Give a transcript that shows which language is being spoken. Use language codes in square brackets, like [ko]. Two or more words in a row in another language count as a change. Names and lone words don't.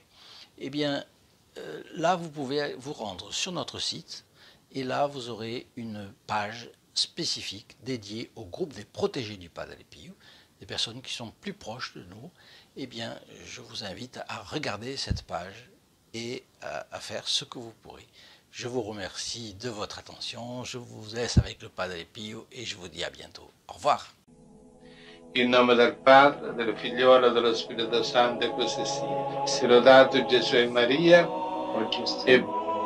[fr] Eh bien là vous pouvez vous rendre sur notre site et là vous aurez une page spécifique dédiée au groupe des protégés du Padre Pio, des personnes qui sont plus proches de nous. Eh bien je vous invite à regarder cette page et à faire ce que vous pourrez. Je vous remercie de votre attention, je vous laisse avec le Padre Pio et je vous dis à bientôt. Au revoir. [it] In nome del Padre, del Figliolo e dello Spirito Santo, e così sia. Sia lodato Gesù e Maria, e